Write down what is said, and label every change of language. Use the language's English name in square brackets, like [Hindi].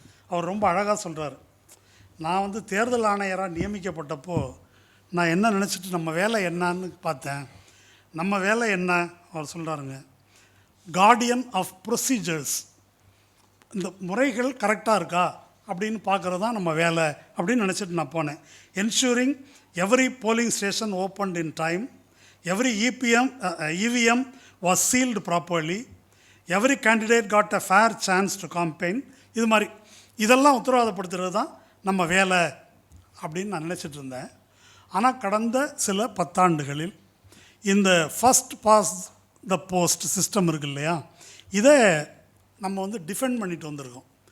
[Tamil] அவர் ரொம்ப அழகாக சொல்கிறார், நான் தேர்தல் ஆணையராக நியமிக்கப்பட்டப்போ நான் என்ன நினச்சிட்டு நம்ம வேலை என்னான்னு பார்த்தேன். நம்ம வேலை என்ன அவர் சொல்கிறாருங்க, [English] Guardian of procedures. [Tamil] இந்த முறைகள் கரெக்டாக இருக்கா அப்படின்னு பார்க்குறது தான் நம்ம வேலை அப்படின்னு நினச்சிட்டு நான் போனேன். [English] Ensuring every polling station opened in time, every EVM was sealed properly, every candidate got a fair chance to campaign. [Tamil] இது மாதிரி இதெல்லாம் உத்தரவாதப்படுத்துகிறது தான் நம்ம வேலை அப்படின்னு நான் நினச்சிட்டு இருந்தேன். ஆனால் கடந்த சில 10 ஆண்டுகளில் இந்த first pass the post system இருக்குது இல்லையா, இதை நம்ம டிஃபெண்ட் பண்ணிட்டு வந்திருக்கோம்.